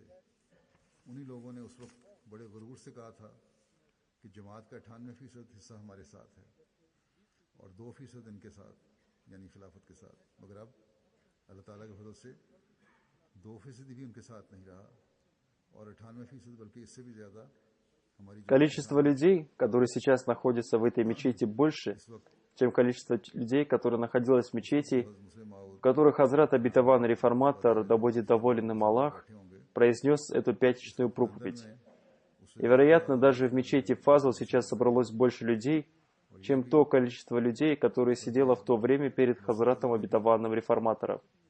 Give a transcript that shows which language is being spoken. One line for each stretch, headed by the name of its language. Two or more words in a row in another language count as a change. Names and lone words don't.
Urdu: انہی لوگوں نے اس وقت بڑے غرور سے کہا تھا کہ جماعت کا 98% حصہ ہمارے ساتھ ہے اور 2% ان کے ساتھ، یعنی خلافت کے ساتھ. مگر اب اللہ تعالیٰ کے فضل سے 2% بھی ان کے ساتھ نہیں رہا اور 98% بلکہ اس سے بھی زیادہ.
Russian: Количество людей, которые сейчас находятся в этой мечети, больше, чем количество людей, которые находилось в мечети, в которых Хазрат обетованный реформатор, да будет доволен им Аллах, произнес эту пятничную проповедь. И, вероятно, даже в мечети Фазл сейчас собралось больше людей, чем то количество людей, которое сидело в то время перед Хазратом обетованным реформатором.